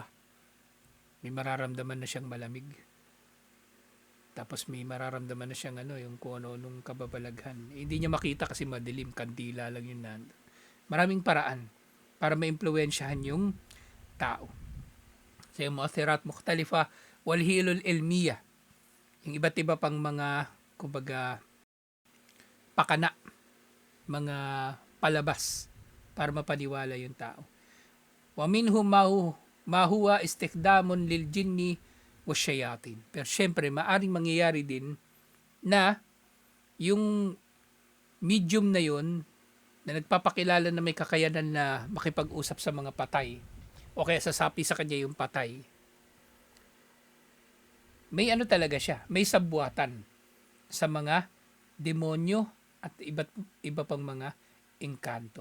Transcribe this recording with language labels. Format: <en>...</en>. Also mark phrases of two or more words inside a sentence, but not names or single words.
<tl>May mararamdaman na siyang malamig. Tapos may mararamdaman na siyang yung kung ano nung kababalaghan. Hindi niya makita kasi madilim, kandila lang yun nandun. Maraming paraan para maimpluwensyahan yung tao. So yung</tl> <ar>مؤثرات مختلفة والحيل العلمية.</ar> <tl>Yung iba't iba pang mga kumbaga pakana, mga palabas para mapaniwala yung tao.</tl> <ar>ومنهم ما هو استخدام للجن والشياطين.</ar> <tl>Pero syempre, maaring mangyayari din na yung medium na yun na nagpapakilala na may kakayanan na makipag-usap sa mga patay o kaya sasapi sa kanya yung patay. May talaga siya, may sabwatan sa mga demonyo at iba pang mga engkanto.</tl>